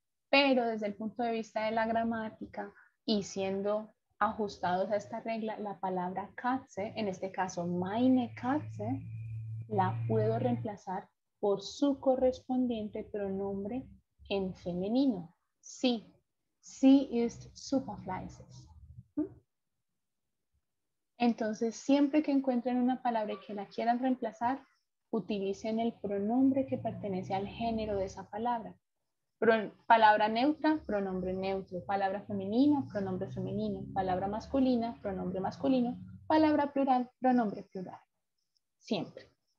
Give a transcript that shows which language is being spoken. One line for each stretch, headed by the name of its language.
Spanish: Pero desde el punto de vista de la gramática y siendo ajustados a esta regla, la palabra Katze, en este caso
German: meine Katze,
Spanish: la puedo reemplazar por su correspondiente pronombre en femenino.
German: Sí, sie ist super fleißig.
Spanish: Entonces, siempre que encuentren una palabra y que la quieran reemplazar, utilicen el pronombre que pertenece al género de esa palabra. Palabra neutra, pronombre neutro. Palabra femenina, pronombre femenino. Palabra masculina, pronombre masculino. Palabra plural, pronombre plural. Siempre.